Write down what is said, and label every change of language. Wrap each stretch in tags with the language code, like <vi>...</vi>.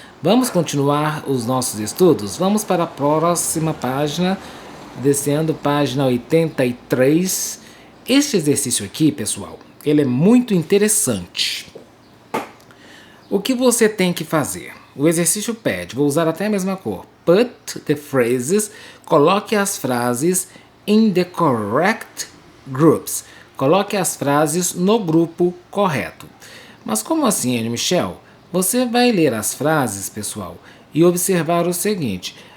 <pt>Vamos continuar os nossos estudos? Vamos para a próxima página, descendo página 83. Este exercício aqui, pessoal, ele é muito interessante. O que você tem que fazer? O exercício pede, vou usar até a mesma cor.</pt> <en>Put the phrases,</en> <pt>coloque as frases</pt> <en>in the correct groups.</en> <pt>Coloque as frases no grupo correto. Mas como assim, Anne Michelle? Você vai ler as frases, pessoal, e observar o seguinte.</pt>